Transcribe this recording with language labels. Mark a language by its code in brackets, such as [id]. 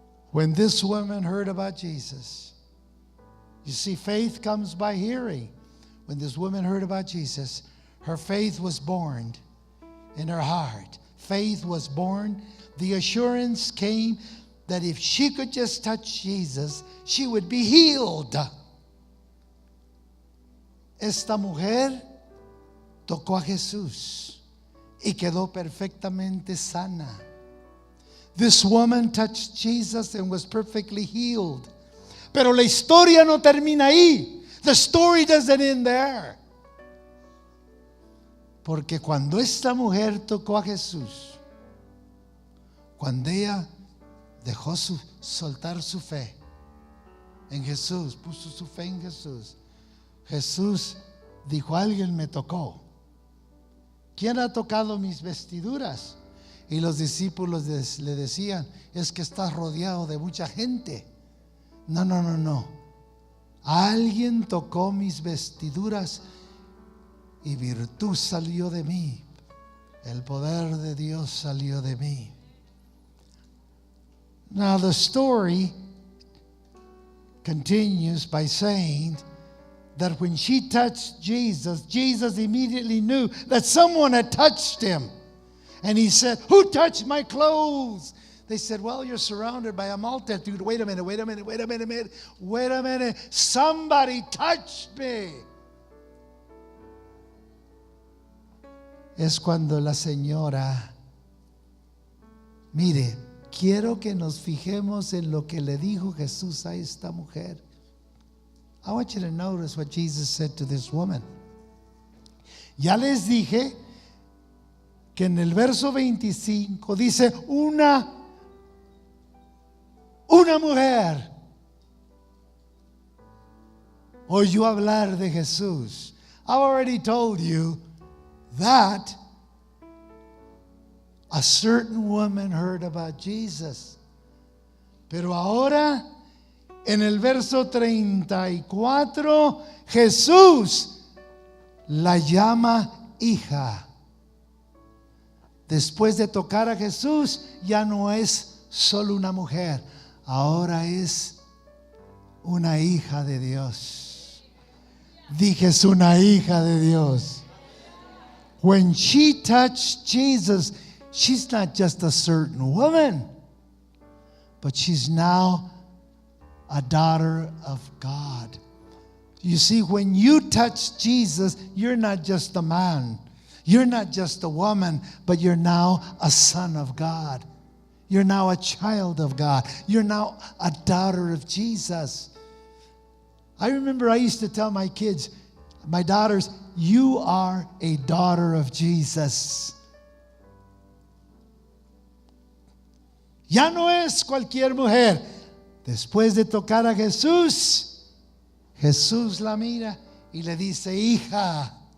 [en] When this woman heard about Jesus, you see, faith comes by hearing. When this woman heard about Jesus, her faith was born in her heart. faith was born. The assurance came that if she could just touch Jesus, she would be healed. [es] Esta mujer tocó a Jesús y quedó perfectamente sana. [en] This woman touched Jesus and was perfectly healed. [es] Pero la historia no termina ahí. [en] The story doesn't end there. [es] Porque cuando esta mujer tocó a Jesús, cuando ella dejó soltar su fe en Jesús, puso su fe en Jesús, Jesús dijo: alguien me tocó. ¿Quién ha tocado mis vestiduras? Y los discípulos le decían: es que estás rodeado de mucha gente. No. Alguien tocó mis vestiduras y virtud salió de mí. El poder de Dios salió de mí. [en] Now the story continues by saying that when she touched Jesus, Jesus immediately knew that someone had touched him. And he said, who touched my clothes? They said, well, you're surrounded by a multitude. Wait a minute. Somebody touched me. [es] Es cuando la señora, mire, quiero que nos fijemos en lo que le dijo Jesús a esta mujer. [en] I want you to notice what Jesus said to this woman. [es] Ya les dije que en el verso 25 dice una mujer oyó hablar de Jesús. [en] I've already told you that a certain woman heard about Jesus. [es] Pero ahora, en el verso 34, Jesús la llama hija. Después de tocar a Jesús, ya no es solo una mujer, ahora es una hija de Dios. Dije, es una hija de Dios. [en] When she touched Jesus, she's not just a certain woman, but she's now a daughter of God. You see, when you touch Jesus, you're not just a man. You're not just a woman, but you're now a son of God. You're now a child of God. You're now a daughter of Jesus. I remember I used to tell my kids, my daughters, you are a daughter of Jesus. [es] Ya no es cualquier mujer. Después de tocar a Jesús, Jesús la mira y le dice, hija.